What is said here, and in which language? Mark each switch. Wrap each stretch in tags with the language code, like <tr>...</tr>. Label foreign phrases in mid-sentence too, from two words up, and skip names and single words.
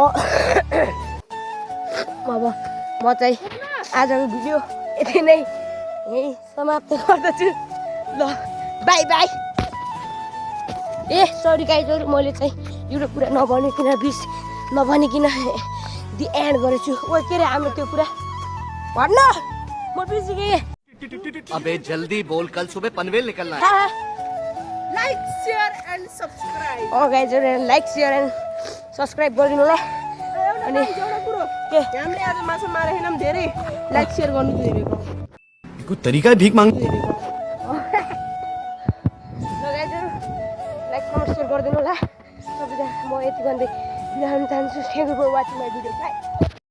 <ne>अब म चाहिँ आजको भिडियो यति नै यही समाप्त गर्दछु ल</ne> <en>bye bye</en> <ne>ए सरी गाइजहरु मैले चाहिँ एउटा कुरा नभनिकन</ne> <en>the end</en> <ne>गरेछु ओ के रे हाम्रो त्यो कुरा भन्न म बिर्सिएँ</ne> <hi>अबे जल्दी बोल कल सुबह पनवेल निकलना है</hi> <en>Like, share and subscribe.</en> <ne>ओ गाइजहरु</ne> <en>like share and subscribe</en> <ne>गरिदिनु होला अनि एउटा कुरो के हामीले आज माछा मारे हैनम धेरै</ne> <en>like share</en> <ne>गर्नु धेरैको</ne> <hi>कोई तरीका है भीख मांग</hi> <ne>ल गाइजहरु</ne> <en>like comment share</en> <ne>गरिदिनु होला सबैजना म यति भन्दै बिदा हुन चाहन्छु</ne> <en>thank you for watching my video bye</en>